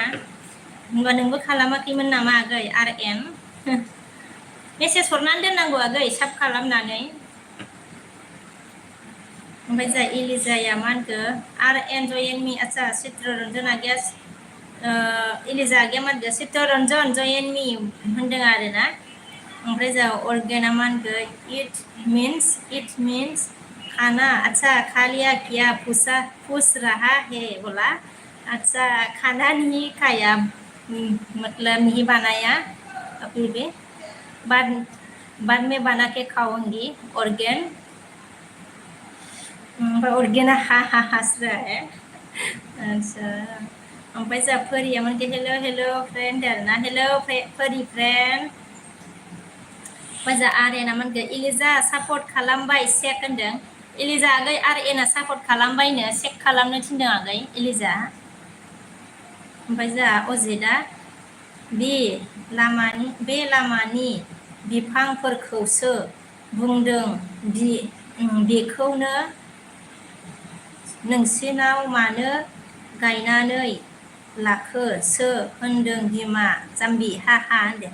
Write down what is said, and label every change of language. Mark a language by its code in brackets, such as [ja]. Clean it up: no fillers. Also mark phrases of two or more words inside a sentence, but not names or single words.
[brx] होनबा नोंबो खालामाखैमोन नामा आगै? आर एन मेसेज हरनानै दोननांगौ आगै, साब खालामनानै। ओमफ्राय जा इलिजाया मा होनखो? आर एन जयेन मी, आच्छा चित्तरन्जन आगैया इलिजा आगैया मा होनखो? चित्तरन्जन जयेन मी होनदों आरोना। ओमफ्राय जा अर्गेना मा होनखो? [en] it means [hi] खाना, अच्छा खा लिया क्या? पूछ रहा है बोला। अच्छा खाना नहीं खाया, मतलब नहीं बनाया अभी भी, बाद में बना के खाऊंगी ऑर्गेन। [brx] ओमफ्राय अर्गेना हा [hi] हंस रहा है। [brx] अच्छा ओमफ्राय जा फरिया मोनके [en] hello hello friend [brx] आरोना, हेलो फरि फ्रेंड। ओमफ्राय जा आर एना मोनके इलिजा सापर्ट खालामबाय चेक होनदों। इलिजा आगै आर एना सापर्ट खालामबायनो, चेक खालामनो थिनदों आगै इलिजा। ओमफ्राय जा अजितआ बे लामानि बिफांफोरखौसो बुंदों, बेखौनो नोंसिनाव मानो गायनानै लाखोसो होनदों बिमा जाम्बि हा होनदों।